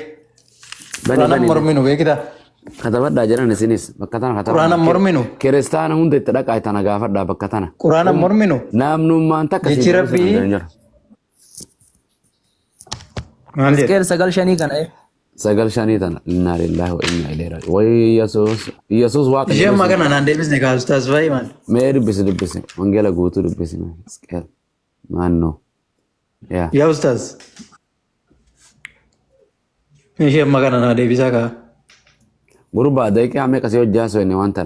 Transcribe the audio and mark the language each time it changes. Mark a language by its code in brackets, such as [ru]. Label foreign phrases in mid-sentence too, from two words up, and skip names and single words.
[om] Quraanaan morminu beekita. Katabadhaa jiran isinis bakka tana katabadhaa. Quraanaan morminu. Kiristaana hunda itti dhaqaa tana gaafadhaa bakka tana. Quraanaan morminu. Namnummaan takka Jechi Rabbii. Maal jedhe? Qeer 9-5 kana [ar] 9-5 tana إنا لله وإنا إليه راجعون. [om] Way Yesuus waaqa. Ishee ammaa kana naan deebisne kaa ustaas fa'i maal. Mee dubbisi wangeela guutuu dubbisi mee. Maannoo. Yaa. Yaa ustaas. Ishee ammaa kana naa deebisaa kaa. Gurbaa daqiiqaa meeqa si hojjaa so'enne waan tana.